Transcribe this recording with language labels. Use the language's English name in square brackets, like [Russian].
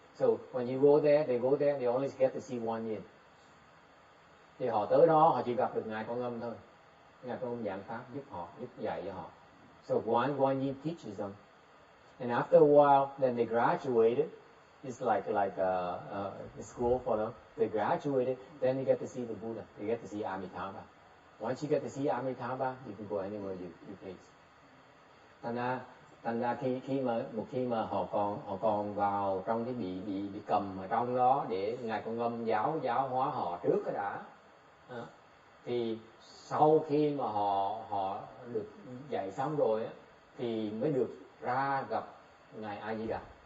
[English] So when you go there, they only get to see one yin. [Vietnamese] Thì họ tới đó họ chỉ gặp được ngài Quan Âm thôi. Ngài Quan Âm giảng pháp giúp dạy cho họ. [English] So one yin teaches them. And after a while, then they graduated. It's like a school for them. They graduated, then they get to see the Buddha. They get to see Amitabha. Once you get to see Amitabha, you can go anywhere you please. [Vietnamese] Thành ra một khi mà họ còn vào trong cái bị cầm ở trong đó để ngài Quan Âm giáo hóa họ trước cái đã. Thì sau khi mà họ được dạy xong rồi á, thì mới được ra gặp ngài A Di Đà.